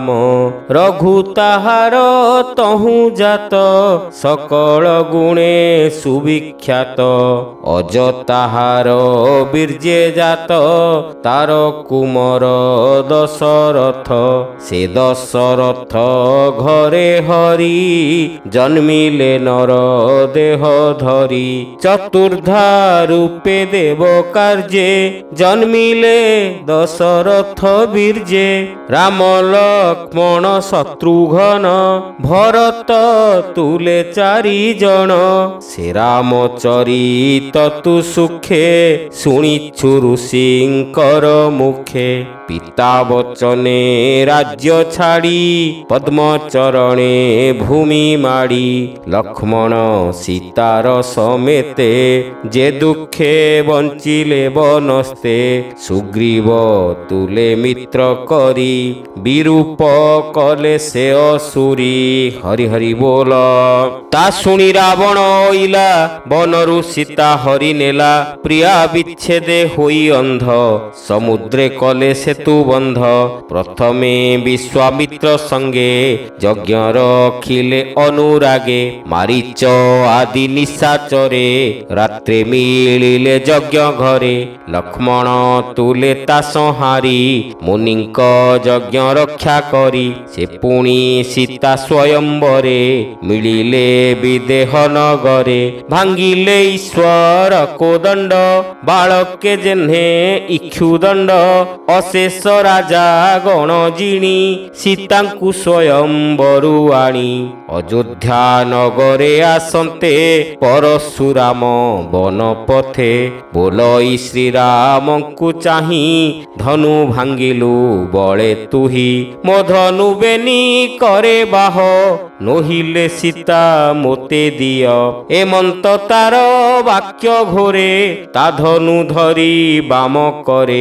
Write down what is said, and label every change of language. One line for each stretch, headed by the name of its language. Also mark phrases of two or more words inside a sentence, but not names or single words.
Odia: ରଘୁ ତାହାର ତହୁ ଜାତ ସକଳ ଗୁଣେ ସୁବିଖ୍ୟାତ। ଅଜ ତାହାର ବୀର୍ଯ୍ୟେ ଜାତ ତାର କୁମର ଦଶରଥ। ସେ ଦଶରଥ ଘରେ ହରି ଜନ୍ମିଲେ ନର ଦେହ ଧରି। ଚତୁର୍ଦ୍ଧା ରୂପେ ଦେବ କାର୍ଯ୍ୟେ ଜନ୍ମିଲେ ଦଶରଥ ବୀର୍ଯ୍ୟେ। ରାମ ଲକ୍ଷ୍ମଣ ଶତ୍ରୁଘ୍ନ ଭରତ ତୁଲେ ଚାରି ଜଣ। ସେ ରାମ ଚରିତ ତୁ ସୁଖେ ଶୁଣିଛୁ ଋଷିଙ୍କର ମୁଖେ। ପିତା ବଚନେ ରାଜ୍ୟ ଛାଡ଼ି ପଦ୍ମଚରଣେ ଭୂମି ମାଡ଼ି। ଲକ୍ଷ୍ମଣ ସୀତାର ସମେତେ ଯେ ଦୁଃଖେ ବଞ୍ଚିଲେ ବନସ୍ତେ। ସୁଗ୍ରୀବ ତୁଲେ ମିତ୍ର କରି ବିରୂପ କଲେ ସେ ଅସୁରୀ। ହରି ହରି ବୋଲ। ତା ଶୁଣି ରାବଣ ଓଇଲା ବନରୁ ସୀତା ହରି ନେଲା। ପ୍ରିୟା ବିଚ୍ଛେଦେ ହୋଇ ଅନ୍ଧ ସମୁଦ୍ରେ କଲେ ସେତୁ ବନ୍ଧ। ପ୍ରଥମେ ବିଶ୍ୱାମିତ୍ର ସଙ୍ଗେ ଯଜ୍ଞ ରଖିଲେ ଅନୁରାଗେ। ମାରୀଚ ଆଦି ନିଶାଚରେ ରାତ୍ରେ ମିଳିଲେ ଯଜ୍ଞ ଘରେ। ଲକ୍ଷ୍ମଣ ତୁଲେ ତା ସଂହାରି ମୁନିଙ୍କ ଯଜ୍ଞ ରକ୍ଷା କରି। ସେ ପୁଣି ସୀତା ସ୍ୱୟମ୍ବରେ ମିଳିଲେ ବିଦେହ ନଗରେ। ଭାଙ୍ଗିଲେ ଈଶ୍ୱର କୋଦଣ୍ଡ ବାଳକେ ଯେହ୍ନେ ଇକ୍ଷୁଦଣ୍ଡ। ଅଶେଷ ରାଜା ଗଣ ଜିଣି ସୀତାଙ୍କୁ ସ୍ୱୟମ୍ବରୁ ଆଣି। ଅଯୋଧ୍ୟା ନଗରେ ଆସନ୍ତେ ପରଶୁରାମ ବନ ପଥେ। ବୋଲଇ ଶ୍ରୀରାମଙ୍କୁ ଚାହିଁ ଧନୁ ଭାଙ୍ଗିଲୁ ବଳେ ତୁହି। ମୋ ଧନୁ ବେନି କରେ ବାହ ନୋହିଲେ ସୀତା ମୋତେ ଦିଅ। ଏମନ୍ତ ତାର ବାକ୍ୟ ଘୋରେ ତା ଧନୁ ଧରି ବାମ କରେ।